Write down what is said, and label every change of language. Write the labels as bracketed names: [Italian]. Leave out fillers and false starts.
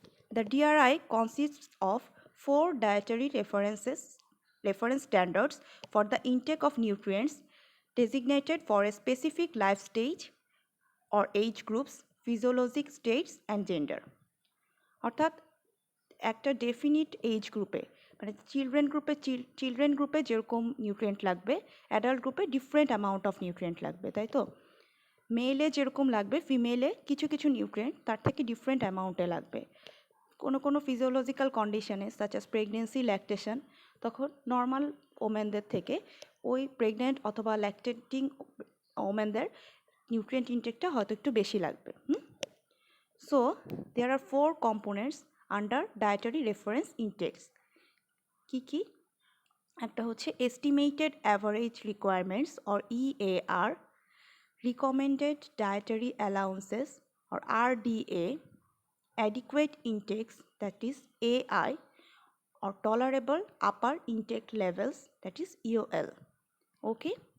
[English] The DRI consists of 4 dietary reference standards for the intake of nutrients designated for a specific life stage or age groups, physiologic states and gender. [Bangla] অর্থাৎ একটা definite age গ্রুপে মানে children গ্রুপে যেরকম nutrient লাগবে adult গ্রুপে different amount of nutrient লাগবে, তাই তো? মেলে যেরকম লাগবে ফিমেলে কিছু কিছু নিউট্রিয়েন্ট তার থেকে ডিফারেন্ট অ্যামাউন্টে লাগবে। কোনো ফিজিওলজিক্যাল কন্ডিশনে সাচ অ্যাজ প্রেগনেন্সি, ল্যাকটেশন, তখন নর্মাল ওমেনদের থেকে ওই প্রেগনেন্ট অথবা ল্যাকটেটিং ওমেনদের নিউট্রিয়েন্ট ইনটেকটা হয়তো একটু বেশি লাগবে। [English] So, there are 4 components under dietary reference intakes. [Bangla] কি? একটা হচ্ছে [English] estimated average requirements or EAR, recommended dietary allowances or RDA, adequate intakes that is AI, or tolerable upper intake levels that is EOL. Okay?